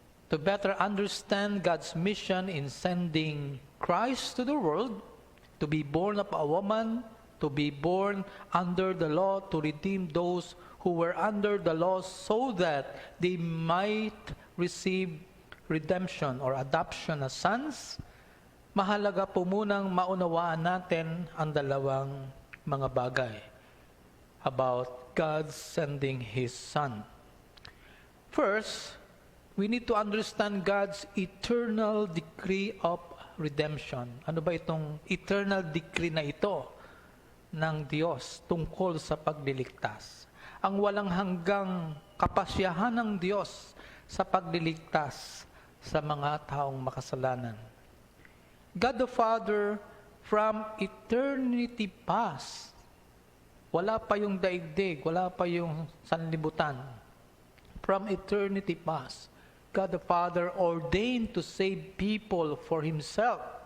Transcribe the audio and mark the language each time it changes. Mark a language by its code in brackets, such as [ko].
[en] To better understand God's mission in sending Christ to the world, to be born of a woman, to be born under the law, to redeem those who were under the law so that they might receive redemption or adoption as sons, [tl] mahalaga po munang maunawaan natin ang dalawang mga bagay [en] about God sending His Son. First, we need to understand God's eternal decree of redemption. [tl] Ano ba itong eternal decree na ito? ng Diyos tungkol sa pagliligtas. Ang walang hanggang kapasyahan ng Diyos sa pagliligtas sa mga taong makasalanan. [en] God the Father from eternity past. [tl] Wala pa yung daigdig, wala pa yung sanlibutan. [en] From eternity past, God the Father ordained to save people for Himself.